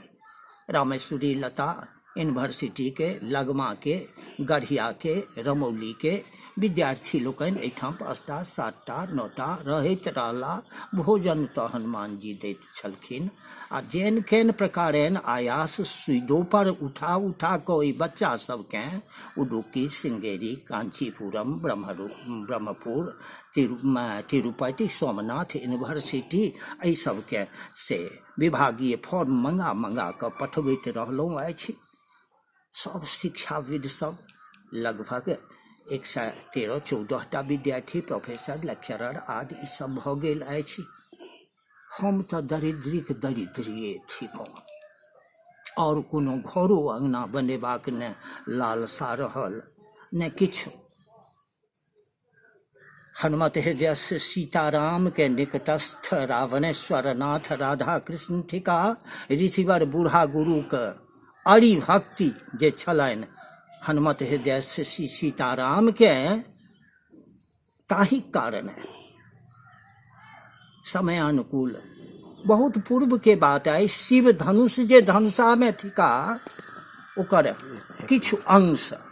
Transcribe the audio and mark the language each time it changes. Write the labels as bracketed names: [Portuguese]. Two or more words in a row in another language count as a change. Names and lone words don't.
[Maithili] रामेश्वरी लता यूनिवर्सिटी के लगमा के गढ़िया के रमौली के विद्यार्थी लोकनि एहिठाम 5टा 7टा 9टा रहैत रहला। भोजन तऽ हनुमान जी दैत छलखिन आ जेहन केहन प्रकारेण आयास सुइदो पर उठा उठा कऽ ओहि बच्चा सबकेँ उडुपी श्रृंगेरी कांचीपुरम ब्रह्मपुर तिरुपति सोमनाथ यूनिवर्सिटी एहि सबके से विभागीय फॉर्म मंगा कऽ पठबैत रहलहुँ अछि। सब शिक्षाविद सब लगभग 113-114टा विद्यार्थी प्रोफेसर लेक्चरर आदि ई सब भऽ गेल अछि। हम तऽ दरिद्रीक दरिद्रिये थिकहुँ और कोनो घरो अंगना बनेबाक ने लालसा रहल ने किछु। हनुमत हृदय से सीताराम के निकटस्थ रावणेश्वर नाथ राधा कृष्ण थिका। ऋषिवर बूढ़ा गुरु के अरि भक्ति जे छलनि हनुमत हृदय से सीताराम के ताहि कारण समयानुकूल बहुत पूर्व के बात है। शिव धनुष जे धनुषा में थिका ओकर किछु अंश।